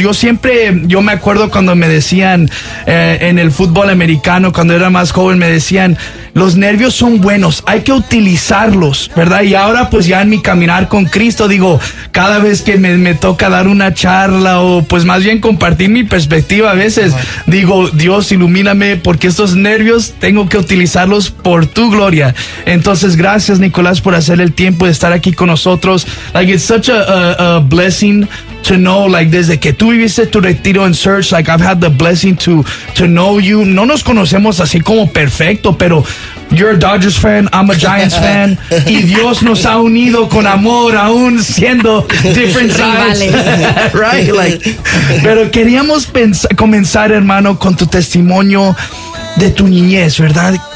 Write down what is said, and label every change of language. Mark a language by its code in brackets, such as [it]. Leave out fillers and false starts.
[es] Yo me acuerdo cuando me decían en el fútbol americano, cuando era más joven, me decían, los nervios son buenos, hay que utilizarlos, ¿verdad? Y ahora, pues ya en mi caminar con Cristo, digo, cada vez que me toca dar una charla o pues más bien compartir mi perspectiva a veces, digo, Dios, ilumíname, porque estos nervios tengo que utilizarlos por tu gloria. Entonces, gracias, Nicolás, por hacer el tiempo de estar aquí con nosotros. [en] Like, it's such a blessing to know, like, [es] desde que tú viviste tu retiro en Search, [en] like, I've had the blessing to know you. [es] No nos conocemos así como perfecto, pero [en] you're a Dodgers fan, I'm a Giants fan, [es] y Dios nos ha unido con amor, aún siendo [en] different sides. Right? [es] Like, pero queríamos comenzar, hermano, con tu testimonio de tu niñez, ¿verdad?